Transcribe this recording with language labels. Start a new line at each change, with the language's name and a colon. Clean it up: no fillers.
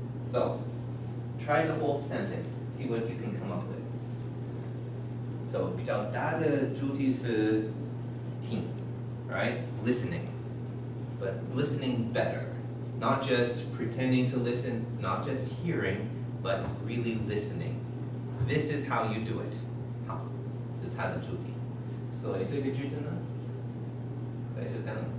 English: So, try the whole sentence, see what you can come up with.
Chinese: So, 比较大的主题是听, right?
English: Listening. But listening better. Not just pretending to listen, not just hearing, but really listening. This is how you do it.
Chinese: 好，这是它的主题。所以这个句子呢，会是这样。